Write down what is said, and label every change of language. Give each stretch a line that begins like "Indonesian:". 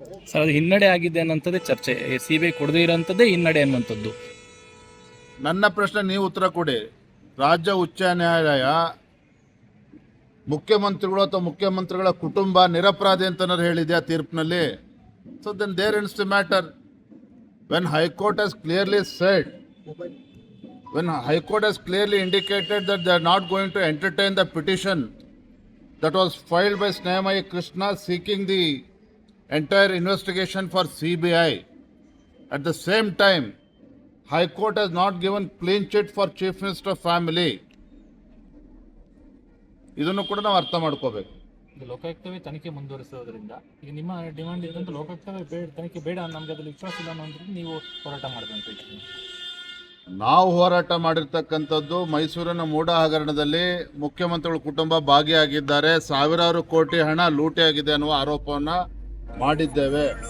Kannada: Sir, ಅದು ಹಿನ್ನಡೆ ಆಗಿದೆ ಅನ್ನೋಂಥದ್ದೇ ಚರ್ಚೆ. ಸಿಬಿಐ ಕೊಡದೇ ಇರೋಂಥದ್ದೇ ಹಿನ್ನಡೆ ಅನ್ನುವಂಥದ್ದು. ನನ್ನ ಪ್ರಶ್ನೆ ನೀವು ಉತ್ತರ ಕೊಡಿ. ರಾಜ್ಯ ಉಚ್ಚ ನ್ಯಾಯಾಲಯ ಮುಖ್ಯಮಂತ್ರಿಗಳು ಅಥವಾ ಮುಖ್ಯಮಂತ್ರಿಗಳ ಕುಟುಂಬ ನಿರಪರಾಧಿ ಅಂತ ಹೇಳಿದೆ ಆ ತೀರ್ಪಿನಲ್ಲಿ.
English: So then there ends the matter. When High Court has clearly said, when High Court has clearly indicated that they are not going to entertain the petition that was filed by Snehamayi Krishna seeking the entire investigation for CBI. At the same time, High Court has not given clean chit for Chief Minister family.
Kannada: ಇದನ್ನು ಕೂಡ ನಾವು ಅರ್ಥ ಮಾಡ್ಕೋಬೇಕು. ಲೋಕಾಯುಕ್ತವೇ ತನಿಖೆ ಮುಂದುವರಿಸೋದ್ರಿಂದ ಈಗ ನಿಮ್ಮ demand ಇದ್ದಂತ ಲೋಕಾಯುಕ್ತವೇ ತನಿಖೆ ಬೇಡ, ನಮ್ಗೆ ಅದ್ರಲ್ಲಿ ವಿಶ್ವಾಸ ಇಲ್ಲ ಅನ್ನೋದ್ರಿಂದ ನೀವು ಹೋರಾಟ ಮಾಡಬೇಕು. ನಾವು ಹೋರಾಟ ಮಾಡಿರ್ತಕ್ಕಂಥದ್ದು ಮೈಸೂರಿನ ಮೂಡಾ ಹಗರಣದಲ್ಲಿ ಮುಖ್ಯಮಂತ್ರಿಗಳ ಕುಟುಂಬ ಭಾಗಿಯಾಗಿದ್ದಾರೆ, ಸಾವಿರಾರು ಕೋಟಿ ಹಣ ಲೂಟಿಯಾಗಿದೆ ಅನ್ನುವ ಆರೋಪವನ್ನು ಮಾಡಿದ್ದೇವೆ.